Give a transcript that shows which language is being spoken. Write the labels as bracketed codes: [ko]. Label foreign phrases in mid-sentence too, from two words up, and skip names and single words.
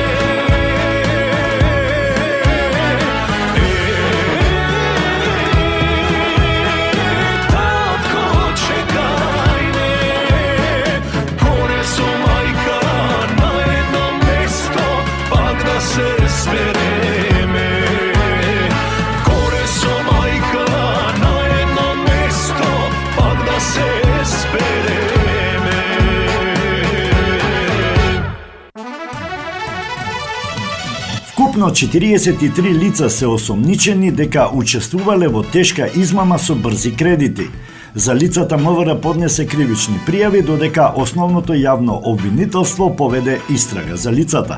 [sr] Tatko čekaj me, gore su majka na jedno mesto, pa da se zvereme. Gore su majka na jedno mesto, pa da se zvereme. [mk] Вкупно 43 лица се осомничени дека учествувале во тешка измама со брзи кредити. За лицата МВР поднесе кривични пријави, додека основното јавно обвинителство поведе истрага за лицата.